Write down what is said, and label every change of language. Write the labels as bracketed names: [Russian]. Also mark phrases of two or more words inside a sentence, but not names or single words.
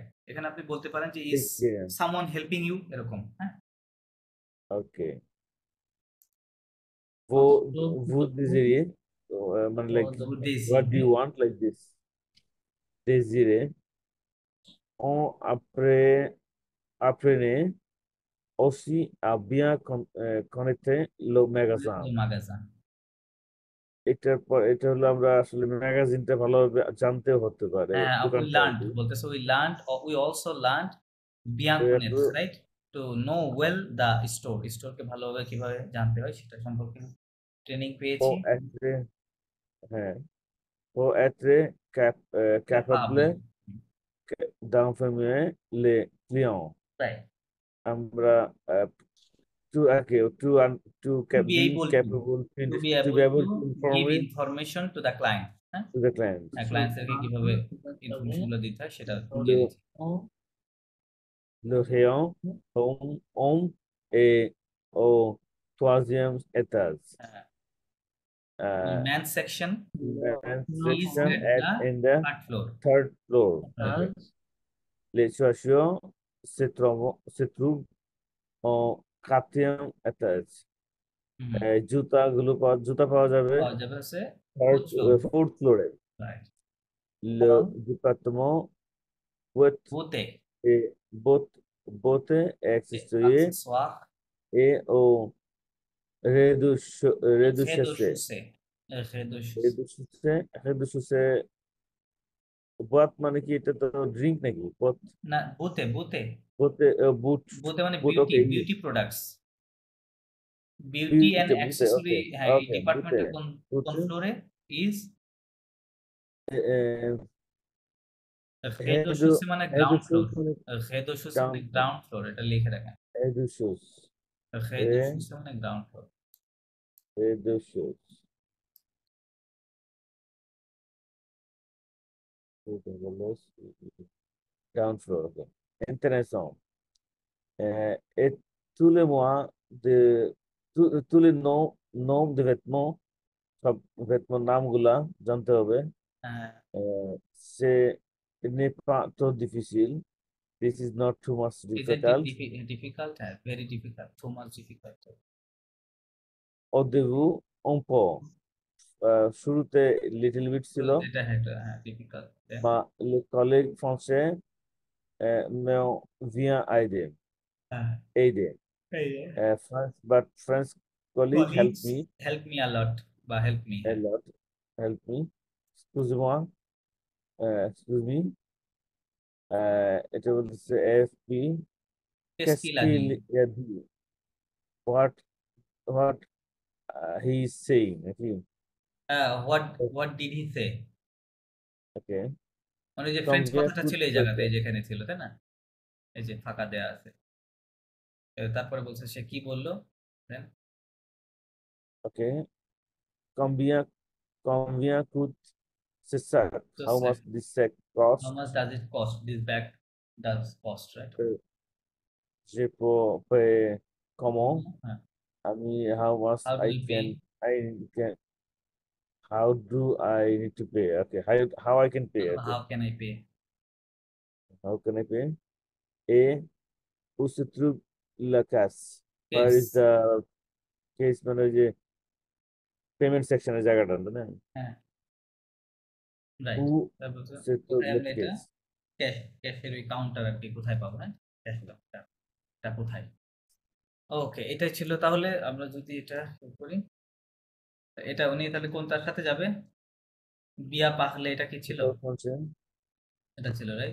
[Bangla] এখানে আপনি বলতে পারেন যে [English] is someone helping you, [Bangla] এরকম। হ্যাঁ, [French] ওকে। vous désirez, [Bangla] মানে like [English] what do you want, like this, [French] désirer. On apprenez aussi à bien connaître le magasin. [Bangla] এটার পর এটা হলো আমরা আসলে ম্যাগাজিনটা ভালোভাবে জানতে হতে পারে, [English] we learned বলতেছে, we learned or we also learned [French] bien connaître, [English] right, to know well the store [Bangla] কে ভালোভাবে কিভাবে জানতে হয় সেটা সম্পর্কে ট্রেনিং পেয়েছি। [French] হ্যাঁ, ও être capable d'informer les clients. [English] Right. আমরা to be capable to give information to the client. To the client. [Bangla] Clients এরকে কিভাবে ইনফরমেশন গুলো দিতে হয় সেটা বুঝিয়েছি। [French] Le rayon homme et au troisième étage. [English] Men's section is in the third floor. [French] Les chaussures se trouvent au quatrième étage. [Bangla] জুতা পাওয়া যাবে [English] fourth floor. [French] Le département beauté accessoires et au rez-de-chaussée. [Bangla] বাত মানে কি, এটা তো ড্রিঙ্ক নাকি? না, বুতে বুট মানে [English] beauty products, beauty and accessory. [Bangla] হ্যাঁ, এই ডিপার্টমেন্টে কোন ফ্লোরে ইজ rez-de-chaussée মানে [English] ground floor, [Bangla] rez-de-chaussée মানে [English] ground floor, [Bangla] এটা লিখে রাখেন। rez-de-chaussée মানে [English] ground floor. Ground floor, okay. [French] Intéressant. Et tous les mois tous les noms de vêtements, [Bangla] সব ভেতমন নামগুলা জানতে হবে। [French] Ce n'est pas trop difficile. [English] This is not too much Is it difficult. difficult? Very difficult. Too much difficult. [French] Au début, un peu. [Bangla] শুরুতে লিটল বিট ছিল, এটা difficult. [French] বা le collègue français me vient aider. Aider. [English] French colleague helped me Help me a lot. বা help me. a lot. Help me. [French] Excuse-moi. [English] Excuse me. [Bangla] এটা বলতেছে AFP. [French] Qu'est-ce qu'il a dit? a dit? [English] What he is saying. Okay. What did he say? Okay. [Bangla] মানে যে ফ্রেঞ্চ কথাটা ছিল এই জায়গাতে, এই যেখানে ছিল, তাই না? এই যে ফাঁকা দেয়া আছে। তারপরে বলছে সে কি বললো? [French] Okay. Combien coûte ce sac? [English] How much this sac cost? How much does it cost? This bag does cost, right? [French] Je peux payer comment? [Bangla] আমি [English] how much How do I you can pay? how do I need to pay? Okay, how I can pay? Okay. How can I pay? How can I pay? A. [French] Où se trouve la caisse? [English] Where is the case [Bangla] মানে যে পেমেন্ট সেকশনের জায়গাটা না? হ্যাঁ, রাইট। [French] Où [Bangla] তারপর [French] se trouve [Bangla] কোথায় [French] la [Bangla] আমরা এটা [French] caisse? [Bangla] ক্যাশের ওই কাউন্টার আর কি কোথায় পাবো, হ্যাঁ? ক্যাশ কাউন্টারটা কোথায়? ওকে, এটাই ছিল। তাহলে আমরা যদি এটা করি, এটা উনি তাহলে কোনটার সাথে যাবে? বিয়া পাখলে এটা কি ছিল? এটা ছিল, রাইট?